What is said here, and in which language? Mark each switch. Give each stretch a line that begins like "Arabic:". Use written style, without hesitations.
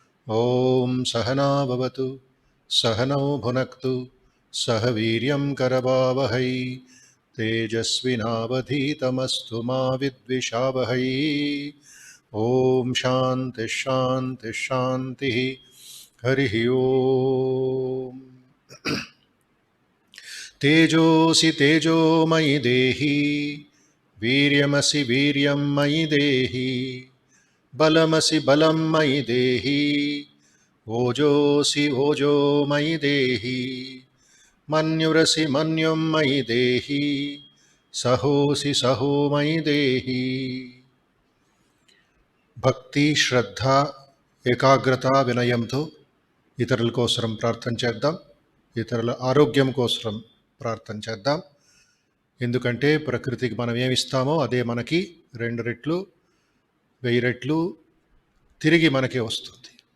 Sanskrit: ॐ सहना भवतु सहनौ भुनक्तु सह वीर्यं करवावहै तेजस्विनावधीतमस्तु मा विद्विषावहै। ॐ शान्तिः शान्तिः शान्तिः। हरिः ॐ। तेजोऽसि तेजोमयि देहि वीर्यमसि वीर्यं मयि देहि बलमसि बलं मयि देहि ओजोऽसि ओजो मयि देहि मन्युरसि मन्युं मयि देहि सहोऽसि सहो मयि देहि।
Telugu: భక్తి శ్రద్ధ ఏకాగ్రత వినయంతో ఇతరుల కోసం ప్రార్థన చేద్దాం. ఇతరుల ఆరోగ్యం కోసం ప్రార్థన చేద్దాం. ఎందుకంటే ప్రకృతికి మనం ఏమిస్తామో అదే మనకి 2 రెట్లు 1000 రెట్లు తిరిగి మనకే వస్తుంది.